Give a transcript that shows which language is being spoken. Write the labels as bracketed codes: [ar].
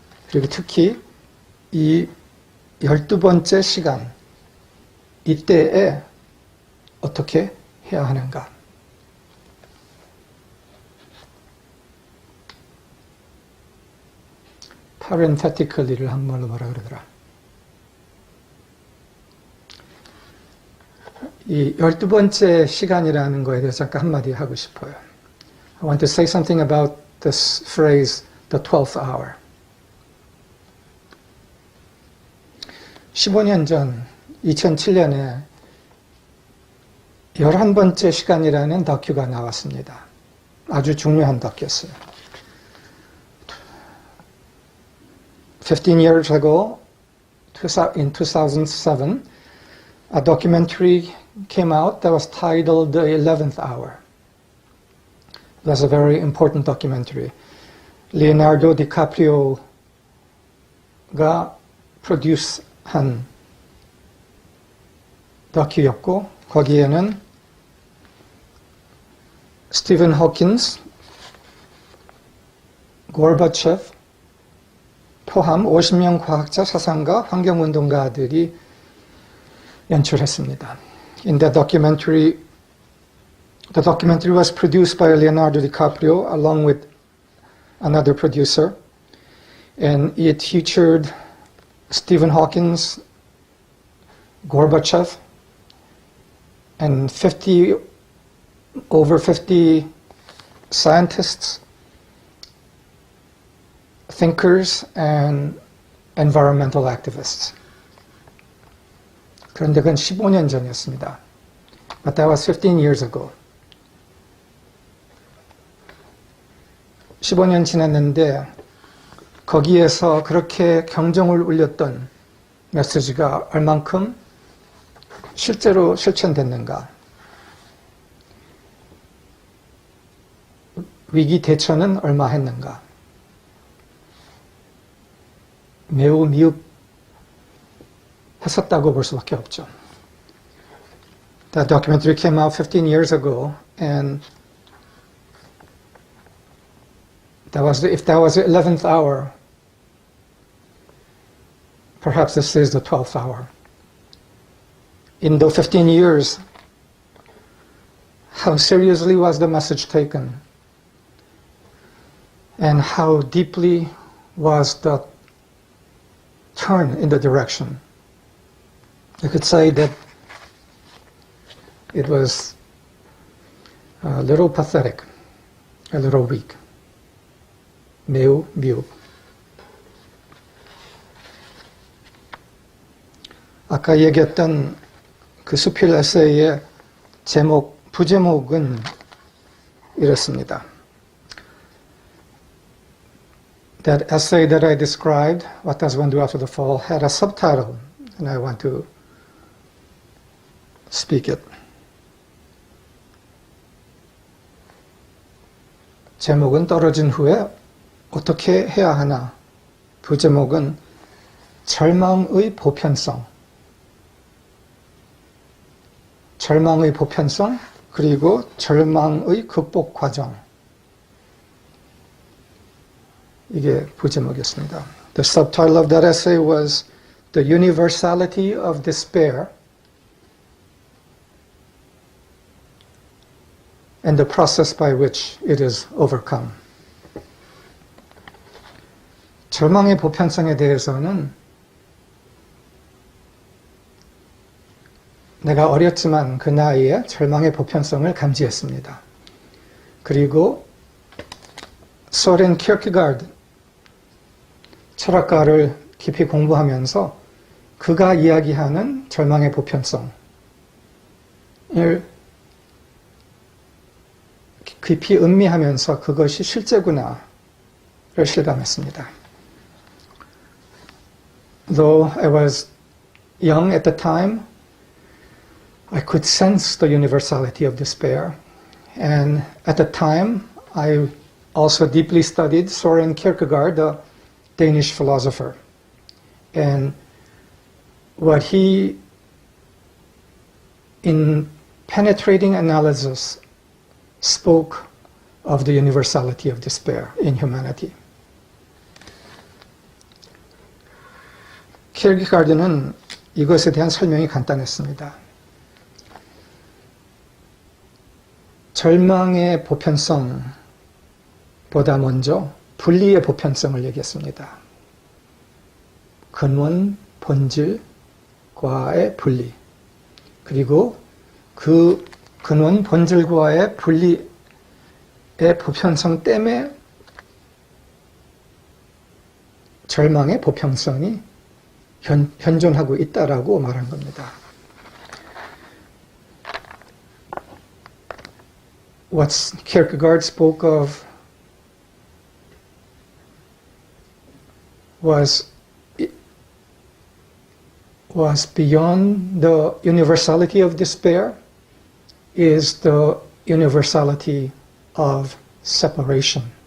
[ko] 그리고 특히 이 12번째 시간, 이때에 어떻게 해야 하는가? parenthetically를 한국말로 뭐라 그러더라? 이 12번째 시간이라는 거에 대해서 잠깐 한마디 하고 싶어요. [en] I want to say something about this phrase, the 12th hour. [ko] 15년 전, 2007년에 11번째 시간이라는 다큐가 나왔습니다. 아주 중요한 다큐였어요. [en] 15 years ago, in 2007, a documentary came out that was titled The 11th Hour. It was a very important documentary. [ko] Leonardo DiCaprio가 프로듀스한 다큐였고 거기에는 스티븐 호킨스, 고르바초프 포함 50명 과학자, 사상가, 환경운동가들이 연출했습니다. [en] In the documentary was produced by Leonardo DiCaprio along with another producer, and it featured Stephen Hawking, Gorbachev, and over 50 scientists, thinkers, and environmental activists. [ko] 그런데 그건 15년 전이었습니다. [en] But that was 15 years ago. [ko] 15년 지났는데 거기에서 그렇게 경종을 울렸던 메시지가 얼만큼 실제로 실천됐는가? 위기 대처는 얼마 했는가? 매우 미흡했었다고 볼 수밖에 없죠. [en] That documentary came out 15 years ago, and if that was the 11th hour, perhaps this is the 12th hour. In the 15 years, how seriously was the message taken? And how deeply was the turn in the direction? You could say that it was a little pathetic, a little weak. [ko] 매우 미흡. 아까 얘기했던 그 수필 에세이의 부제목은 이렇습니다. [en] That essay that I described, What Does One Do After the Fall, had a subtitle, and I want to speak it. [ko] 제목은 떨어진 후에 어떻게 해야 하나. 부제목은 절망의 보편성. 절망의 보편성, 그리고 절망의 극복 과정. 이게 부제목이었습니다. [en] The subtitle of that essay was The Universality of Despair and the Process by Which It is Overcome. [ko] 절망의 보편성에 대해서는 내가 어렸지만 그 나이에 절망의 보편성을 감지했습니다. 그리고 소렌 키어케가드 철학가를 깊이 공부하면서 그가 이야기하는 절망의 보편성을 깊이 음미하면서 그것이 실제구나를 실감했습니다. [en] Though I was young at the time, I could sense the universality of despair. And at the time, I also deeply studied Søren Kierkegaard, the Danish philosopher. And what he, in penetrating analysis, spoke of the universality of despair in humanity. [ko] 키르케가드는 이것에 대한 설명이 간단했습니다. 절망의 보편성보다 먼저 분리의 보편성을 얘기했습니다. 근원, 본질과의 분리. 그리고 그 근원, 본질과의 분리의 보편성 때문에 절망의 보편성이 현존하고 있다라고 말한 겁니다. [en] What Kierkegaard spoke of was beyond the universality of despair, is the universality of separation.